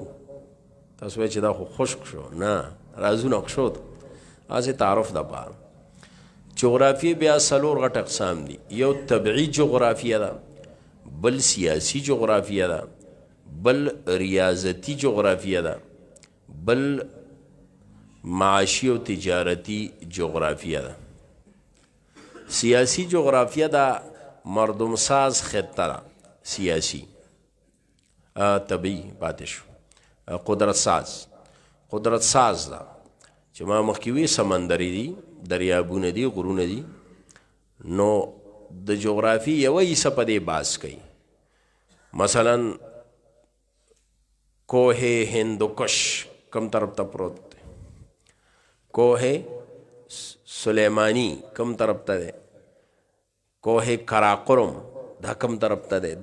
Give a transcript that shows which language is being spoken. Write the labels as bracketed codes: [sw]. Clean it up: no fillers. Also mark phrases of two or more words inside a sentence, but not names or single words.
[ps] تاسو وایئ چې دا خو خشک شو، نه رازونه کښود. هسې تعارف دپاره جغرافیې بیا 4 غټ اقسام دي. یو طبعي جغرافیه ده، بل سیاسی جغرافیه ده، بل ریاضتی جغرافیه ده، بل معاشی و تجارتی جغرافیه ده. سیاسی جغرافیه ده مردم ساز خطه ده، سیاسی. طبعی پاتې شو. قدرت ساز ده چې ما مخکې وی سمندري دي، دریابونه دي، غرونه دي. نو د جغرافي یوه حصه په دې بحث کوي. مثلا کوه هندوکش کم طرف ته پروت دی، کوه سلیمانی کم طرف ته دی، کوه کراقرم دا کم طرف ته دی.